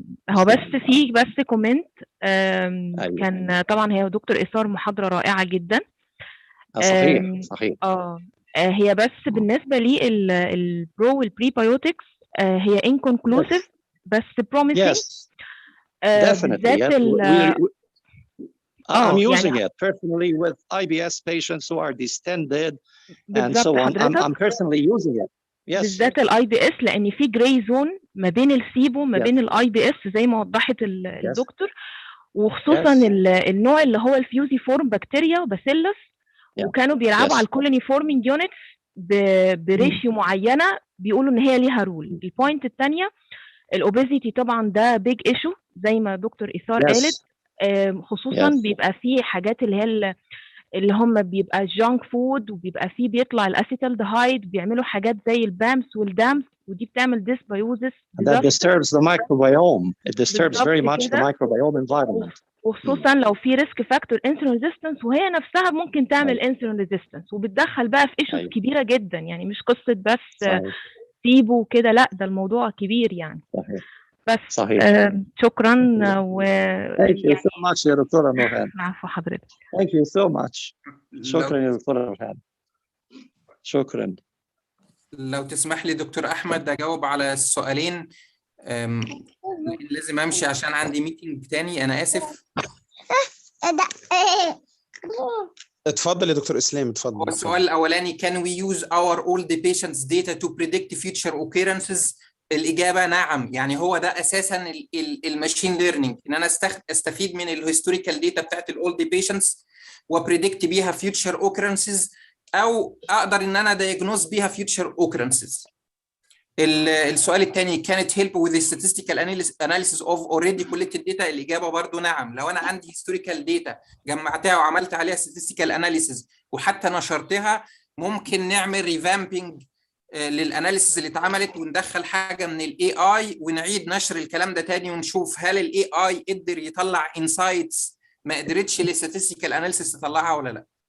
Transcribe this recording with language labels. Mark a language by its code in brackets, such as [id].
[ar] هو بس كومنت. أيوة. كان طبعا هي دكتور إيثار محاضرة رائعة جدا. صحيح. هي بس بالنسبة لي البرو والبريبايوتكس هي [en] inconclusive [ar] بس [en] promising. Yes, definitely. I'm using it personally with IBS patients who are distended and so on. I'm personally using it. Yes. [ar] بالذات الاي بي اس، لان في جراي زون ما بين السيبو ما بين الاي بي اس زي ما وضحت الدكتور، وخصوصا النوع اللي هو الفيوزي فورم بكتيريا وباسيلس، وكانوا بيلعبوا على الكولوني فورمينج يونتس بريشيو معينه، بيقولوا ان هي ليها رول. البوينت الثانيه الاوبيزيتي، طبعا ده بيج ايشو زي ما دكتور إيثار قالت، خصوصا بيبقى فيه حاجات اللي هم بيبقى جانك فود، وبيبقى فيه بيطلع الاسيتالدهايد، بيعملوا حاجات زي البامس والدامس، ودي بتعمل ديسبيوزس. [en] That disturbs the microbiome. It disturbs very much the microbiome environment. [ar] وخصوصا لو في ريسك فاكتور انسولين ريزيستنس، وهي نفسها ممكن تعمل انسولين ريزيستنس، وبتدخل بقى في ايشوز كبيره جدا، يعني مش قصه بس سيبو كده، لا ده الموضوع كبير يعني. بس شكرا. [en] Thank you so much [ar] يا دكتورة [en] نورهان. [ar] عفوا حضرتك. [en] Thank you so much. [ar] شكرا يا دكتورة نورهان. شكرا. لو تسمح لي دكتور أحمد أجاوب على السؤالين، لازم أمشي عشان عندي ميتنج تاني، أنا آسف. اتفضل يا دكتور إسلام، اتفضل. السؤال الأولاني: [en] Can we use our old patients data to predict future occurrences؟ [ar] الإجابة نعم. يعني هو ده أساساً الماشين ليرنينج، إن أنا أستفيد من الهيستوريكال داتا بتاعت الأولد بيشنتس وبريدكت بيها [en] future occurrences، [ar] أو أقدر إن أنا [en] diagnose [ar] بيها future occurrences. السؤال الثاني: [en] Can it help with the statistical analysis of already collected data؟ [ar] الإجابة برضو نعم. لو أنا عندي [en] historical data [ar] جمعتها وعملت عليها [en] statistical analysis [ar] وحتى نشرتها، ممكن نعمل revamping للاناليسيز اللي اتعملت، وندخل حاجه من الاي اي ونعيد نشر الكلام ده تاني، ونشوف هل الاي اي قدر يطلع انسايتس ما قدرتش الاستاتستيكال اناليسيس تطلعها ولا لا.